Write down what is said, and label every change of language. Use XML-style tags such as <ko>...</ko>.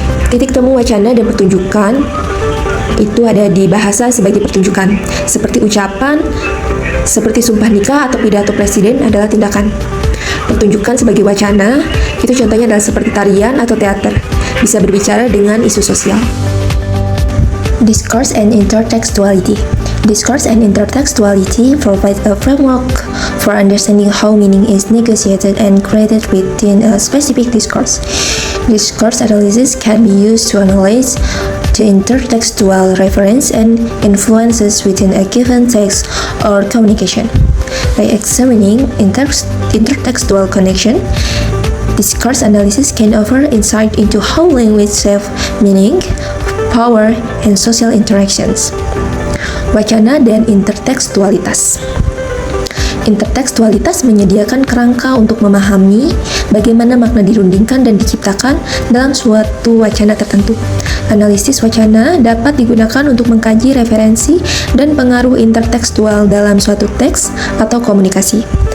<id>Titik temu wacana dan pertunjukan itu ada di bahasa sebagai pertunjukan, seperti ucapan, seperti sumpah nikah atau pidato presiden adalah tindakan. Pertunjukan sebagai wacana, itu contohnya adalah seperti tarian atau teater, bisa berbicara dengan isu sosial.</id> <en>Discourse and intertextuality. Discourse and intertextuality provide a framework for understanding how meaning is negotiated and created within a specific discourse. Discourse analysis can be used to analyze the intertextual reference and influences within a given text or communication. By examining intertextual connection, discourse analysis can offer insight into how language shapes meaning, power, and social interactions.</en> <id>Wacana dan intertekstualitas. Intertekstualitas menyediakan kerangka untuk memahami bagaimana makna dirundingkan dan diciptakan dalam suatu wacana tertentu. Analisis wacana dapat digunakan untuk mengkaji referensi dan pengaruh intertekstual dalam suatu teks atau komunikasi.</id>